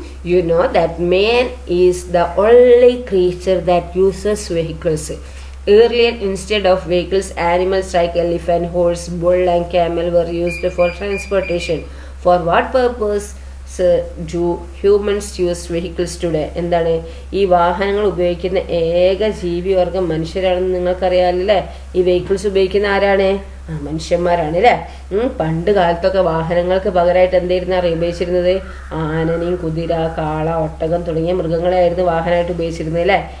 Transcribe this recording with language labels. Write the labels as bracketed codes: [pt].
[en] You know that man is the only creature that uses vehicles. Earlier, instead of vehicles, animals like elephant, horse, bull and camel were used for transportation. For what purpose do humans use vehicles today? [ml] എന്താണ് ഈ വാഹനങ്ങൾ ഉപയോഗിക്കുന്ന ഏക ജീവിവർഗം മനുഷ്യരാണെന്ന് നിങ്ങൾക്കറിയാമല്ലേ. ഈ vehicles ഉപയോഗിക്കുന്ന ആരാണ്? മനുഷ്യന്മാരാണ് അല്ലേ. പണ്ട് കാലത്തൊക്കെ വാഹനങ്ങൾക്ക് പകരമായിട്ട് എന്തായിരുന്നു ഉപയോഗിച്ചിരുന്നത്? ആനനെയും കുതിര, കാള, ഒട്ടകം തുടങ്ങിയ മൃഗങ്ങളായിരുന്നു വാഹനമായിട്ട് ഉപയോഗിച്ചിരുന്നത് അല്ലേ.